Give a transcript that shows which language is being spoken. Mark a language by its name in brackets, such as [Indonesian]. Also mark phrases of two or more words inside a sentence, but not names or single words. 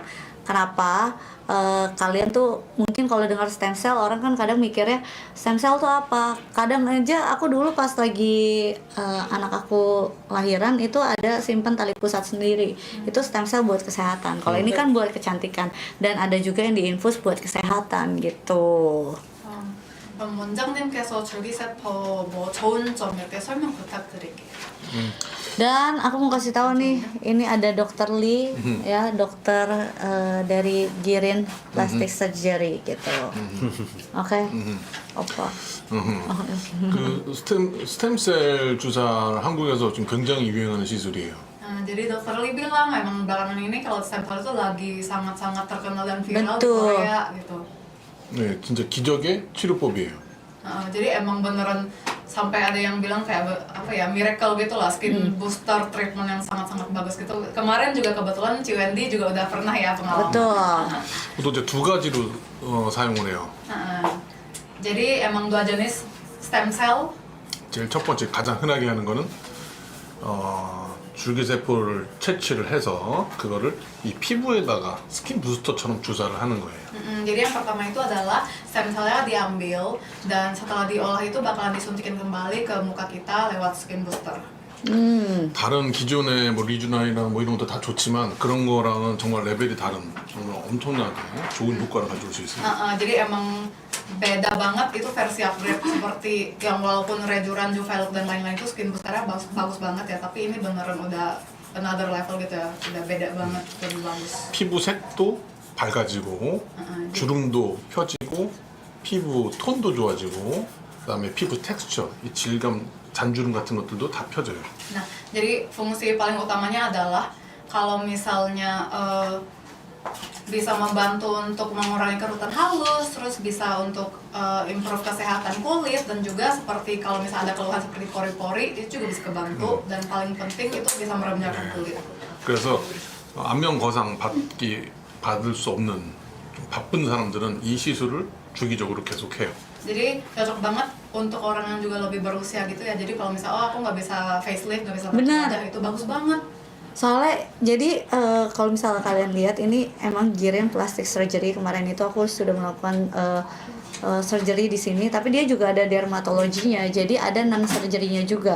[Indonesian] Kenapa kalian tuh mungkin kalau dengar [English] stem cell [Indonesian] orang kan kadang mikirnya [English] stem cell [Indonesian] tuh apa? Kadang aja aku dulu pas lagi anak aku lahiran itu ada simpen tali pusat sendiri. Itu [English] stem cell [Indonesian] buat kesehatan. Kalau ini kan buat kecantikan dan ada juga yang diinfus buat kesehatan gitu. [Korean] 그럼 원장님께서 줄기세포 뭐 좋은 점 이렇게 설명 부탁드릴게요. [Indonesian] Dan aku mau kasih tahu nih, ini ada Dokter Lee ya, dokter dari Girin Plastic Surgery gitu. Oke, opa. [Korean] 그 스템셀 주사를 한국에서 지금 굉장히 유행하는 시술이에요. [Indonesian] Nah, jadi dokter Lee bilang emang belakangan ini kalau [English] stem cell [Indonesian] itu lagi sangat-sangat terkenal dan viral di Betul. Korea gitu. [Korean] 네, 진짜 기적의 치료법이에요. [Indonesian] Jadi emang beneran sampai ada yang bilang kayak apa ya, miracle gitu lah, [English] skin booster treatment [Indonesian] yang sangat-sangat bagus gitu. Kemarin juga kebetulan Ci Wendy juga udah pernah ya pengalaman. Betul. [Korean] 또 이제 두 가지로 사용을 해요. [Indonesian] Jadi emang dua jenis [English] stem cell. [Korean] 제일 첫 번째 가장 흔하게 하는 거는 줄기세포를 채취를 해서 그거를 이 피부에다가 스킨 부스터처럼 주사를 하는 거예요. [Indonesian] Jadi yang pertama itu adalah [English] stem cell-nya [Indonesian] diambil dan setelah diolah itu bakalan disuntikin kembali ke muka kita lewat [English] skin booster. [Korean] 다른 기존의 뭐 리주나이나 뭐 이런 것도 다 좋지만 그런 거랑은 정말 레벨이 다른 정말 엄청나게 좋은 효과를 가져올 수 있어요. [Indonesian] Jadi emang beda banget itu versi upgrade, seperti yang walaupun Rejuran, Juvelok dan lain-lain itu [English] skin boosternya [Indonesian] bagus banget ya, tapi ini beneran udah [English] another level [Indonesian] gitu ya, udah beda banget, lebih bagus. [Korean] 피부 색도 밝아지고 주름도 펴지고 피부 톤도 좋아지고 그다음에 피부 텍스처, 이 질감, 잔주름 같은 것들도 다 펴져요. [Indonesian] Nah, jadi fungsi paling utamanya adalah kalau misalnya bisa membantu untuk mengurangi kerutan halus, terus bisa untuk improve kesehatan kulit, dan juga seperti kalau misalnya ada keluhan seperti pori-pori itu juga bisa kebantu, dan paling penting itu bisa meremjakan kulit. [Korean] 그래서 안면 거상 받을 수 없는 좀 바쁜 사람들은 이 시술을 주기적으로 계속해요. [Indonesian] Jadi cocok banget untuk orang yang juga lebih berusia gitu ya. Jadi kalau misalnya aku nggak bisa facelift, nggak bisa Benar. wajah, itu bagus banget. Soalnya jadi kalau misalnya kalian lihat ini emang Giren plastic surgery, kemarin itu aku sudah melakukan surgery di sini, tapi dia juga ada dermatologinya, jadi ada [English] non surgery-nya [Indonesian] juga.